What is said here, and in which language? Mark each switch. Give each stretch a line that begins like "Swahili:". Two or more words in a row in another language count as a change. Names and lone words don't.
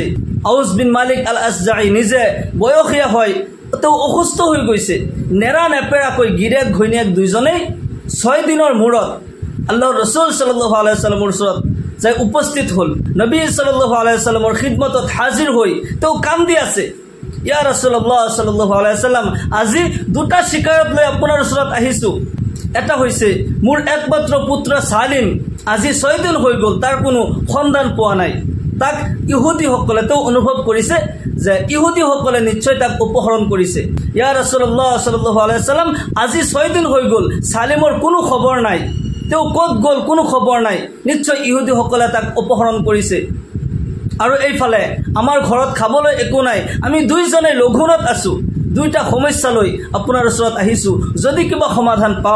Assamese: আউছ বিন মালিক আল আছজাই নিজে বয়সীয়া হয়, তেওঁ অসুস্থ হৈ গৈছে। নেৰা নেপেৰাকৈ গিৰেক ঘৈণীয়েক দুইজনেই 6 দিনৰ মূৰত আল্লাহৰ ৰসুল
Arabic: صلى الله عليه وسلم
Assamese: ওচৰত যাই উপস্থিত হ'ল। নবী
Arabic: صلى الله عليه وسلم
Assamese: খিদমতত হাজিৰ হৈ তেওঁ কান্দি আছে,
Arabic: يا رسول الله صلى الله عليه وسلم,
Assamese: আজি দুটা শিকায়ত লৈ আপোনাৰ ওচৰত আহিছোঁ। এটা হৈছে মোৰ একমাত্ৰ পুত্ৰ সালিম আজি 6 দিন হৈ গ'ল, তাৰ কোনো সন্ধান পোৱা নাই। তাক ইহুদীসকলে তেওঁ অনুভৱ কৰিছে যে ইহুদীসকলে নিশ্চয় তাক অপহৰণ কৰিছে।
Arabic: يا رسول الله صلى الله عليه وسلم,
Assamese: আজি 6 দিন হৈ গ'ল, সালিমৰ কোনো খবৰ নাই, তেওঁ ক'ত গ'ল কোনো খবৰ নাই, নিশ্চয় ইহুদীসকলে তাক অপহৰণ কৰিছে। আৰু এইফালে আমাৰ ঘৰত খাবলৈ একো নাই, আমি দুইজনে লঘোণত আছোঁ। দুইটা সমস্যা লৈ আপোনাৰ ওচৰত আহিছোঁ, যদি কিবা সমাধান পাওঁ।